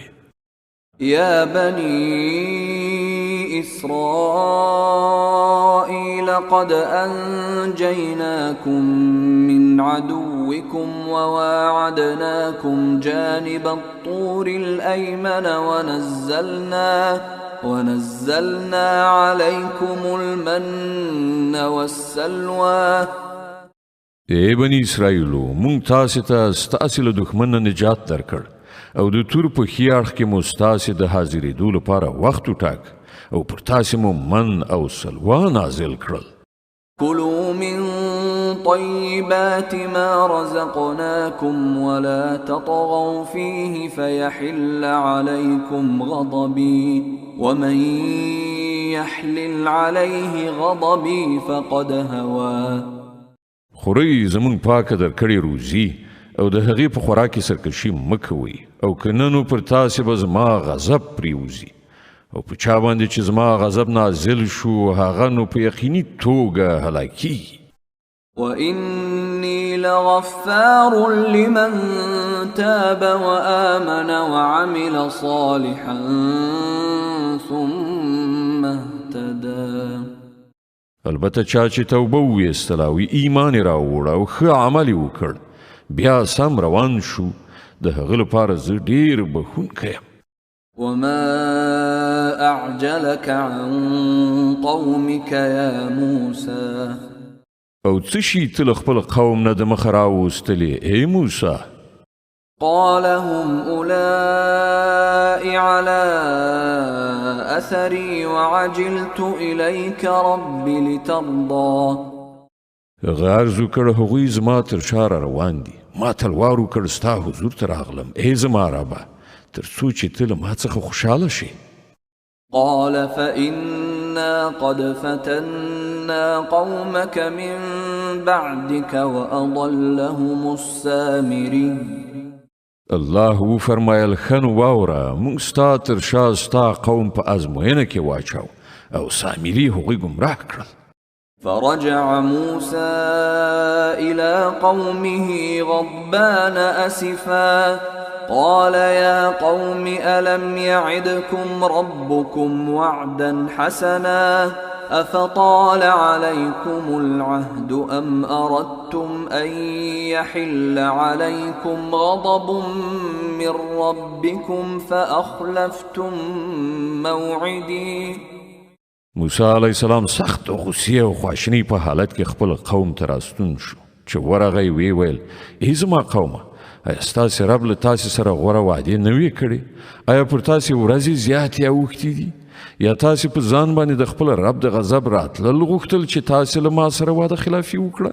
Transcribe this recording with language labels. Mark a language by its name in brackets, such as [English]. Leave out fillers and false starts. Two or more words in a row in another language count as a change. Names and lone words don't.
[Arabic] يا بني إسرائيل قد أنجيناكم من عدوكم وواعدناكم جانب الطور الأيمن ونزلنا عليكم المن والسلوى [Pashto] ای بني اسرائیلو مونږ تاسې ته ستاسې له دښمن نه نجات درکړ او د تور په ښي اړخ کې مو ستاسې د حاضرېدو لپاره وخت وټاک او پر تاسې مو من او سلوا نازل کړل [Arabic] كلوا من طيبات ما رزقناكم ولا تطغوا فيه فيحل عليكم غضبي ومن يحلل عليه غضبي فقد هوى [Pashto] خورئ زمونږ پاکه درکړې روزي او د هغې په خوراک کې سرکشي مه کوئ او که نه نو پر تاسې به زما غضب پرېوځي او په چا باندې چې زما غضب نازل شو هغه نو په یقیني توګه هلاکیږي [Arabic] وإني لغفار لمن تاب وآمن وعمل صالحا ثم اهتدى [Pashto] البته چا چې توبه وویستله او ایمان یې راووړ او ښه عمل یې وکړ بیا سم روان شو د هغه لپاره زه ډېر بښونکی یم [Arabic] وما أعجلك عن قومك يا موسى [Pashto] او څه شي ته له خپل قوم نه د مخه راوستلې ای موسی [Arabic] قال هم أولئك على أثري وعجلت إليك رب لترضى [Pashto] غرض وکړ هغوی زما تر شا روان دي ما تلوار وکړ ستا حضور ته راغلم ای زما ربه تر څو چې ته له ما څخه خوشحاله شې [Arabic] قال فإنا قد فتنا قومك من بعدك وأضلهم السامري [Pashto] الله وفرمایل ښه نو واوره موږ ستا تر شا ستا قوم په ازموینه کې واچاو او سامري هغوی ګمراه کړل [Arabic] فرجع موسى إلى قومه غضبان أسفا قال يا قوم ألم يعدكم ربكم وعدا حسنا أفطال عليكم العهد أم أردتم أن يحل عليكم غضب من ربكم فأخلفتم موعدي [Pashto] موسی [Arabic] علیه السلام [Pashto] سخت غصې او خواشینۍ په حالت کې خپل قوم ته راستون شو چې ورغی ویې ویل ای زما قومه ایا ستاسې رب له تاسې سره غوره وعدې نه وې کړې ایا پر تاسې ورځې زیاتې اوښتې دي یا تاسې په ځان باندې د خپل رب د غضب راتلل غوښتل چې تاسې له ما سره وعده خلافي وکړه